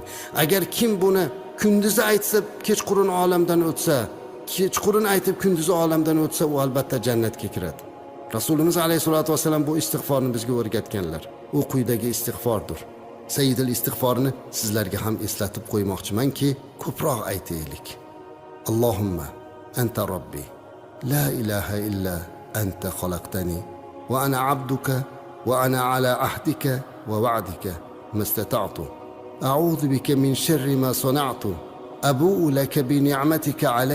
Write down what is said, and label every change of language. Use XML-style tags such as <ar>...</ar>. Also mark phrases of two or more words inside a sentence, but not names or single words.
<uz>Agar kim buni kunduzi aytsa, kechqurun olamdan o'tsa, kechqurun aytib kunduzi olamdan o'tsa, u albatta jannatga kiradi. Rasulimiz</uz> <ar>عليه الصلاة والسلام</ar> <uz>bu istig'forni bizga o'rgatganlar. U quyidagi istig'fordir. Sayyidul istig'forni sizlarga ham eslatib qo'ymoqchimanki, ko'proq aytaylik.</uz> <ar>اللهم أنت ربي لا إله إلا أنت خلقتني وأنا عبدك وأنا على عهدك و وعدك ما استطعت أعوذ بك من شر ما صنعت أبوء لك بنعمتك علي</ar>